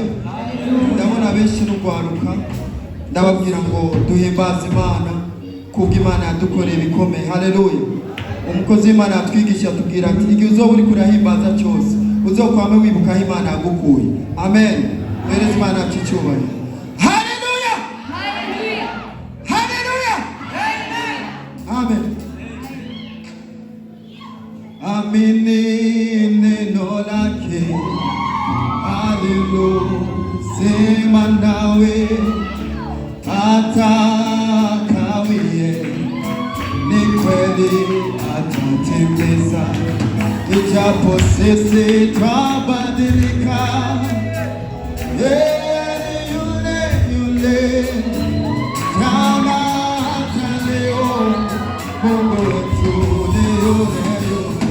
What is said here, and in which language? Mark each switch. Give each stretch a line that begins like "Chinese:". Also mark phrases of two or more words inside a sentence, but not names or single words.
Kinyarwanda: Ndabona benshi n'ugwaruka ndababwira ngo duhimbaze Imana kubwo Imana yadukoreye bikomeye. Haleluya. Umukozi w'Imana yatwigisha tubwira ati igihe uzoba uri kurahimbaza cyose uzokwame wibuka aho Imana yagukuye. Amen. Ereza Imana yacu icyubahiro. Haleluya. Haleluya. Haleluya. Amen.
Swahili: Amini neno lake. Haleluya. Sema nawe atakawie, ni kweli atatimiza, ijapo sisi twabadilika, yeye yule yule jana hata leo, Mungu wetu ni yule yule.